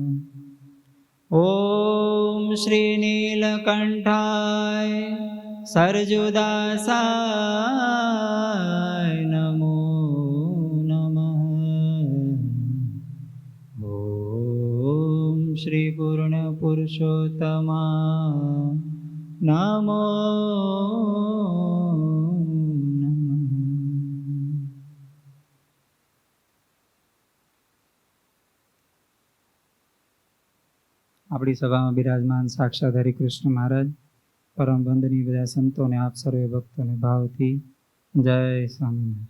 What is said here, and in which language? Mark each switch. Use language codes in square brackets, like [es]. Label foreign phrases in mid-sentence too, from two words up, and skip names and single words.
[sa] ॐ श्री नीलकण्ठाय सरजुदासाय नमो नमः। ॐ श्री पूर्णपुरुषोत्तमाय नमो नमः। [gu] આપણી સભામાં બિરાજમાન સાક્ષાત હરિકૃષ્ણ મહારાજ, પરમ વંદનીય બધા સંતોને, આપ સર્વે ભક્તોને ભાવથી જય સ્વામિનારાયણ.